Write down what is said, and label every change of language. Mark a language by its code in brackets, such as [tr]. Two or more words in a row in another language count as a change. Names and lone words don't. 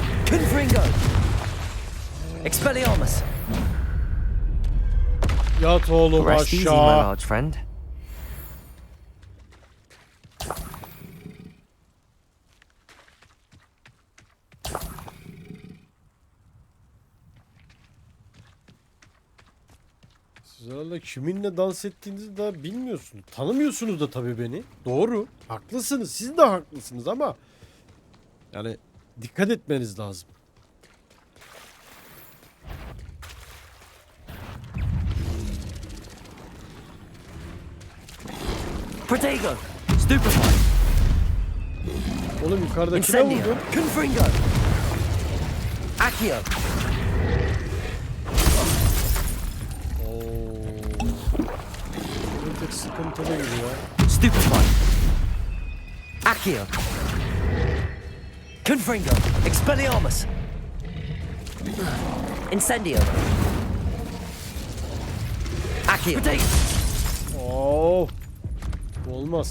[tr] Confringo. Expelliarmus. Yat oğlum [en] Rest easy, my [tr] aşağı. [en] large friend. [tr] Siz herhalde kiminle dans ettiğinizi daha bilmiyorsunuz. Tanımıyorsunuz da tabii beni. Doğru. Haklısınız. Siz de haklısınız ama yani dikkat etmeniz lazım. Protego. Stupefy. Oğlum yukarıdakine Incendio. vurdum. Confringo. Accio. Bir tek sıkıntılı gibi ya. Stupefy. Accio. Confringo. Expelliarmus. Incendio. Accio. Protego. Oo. Olmaz.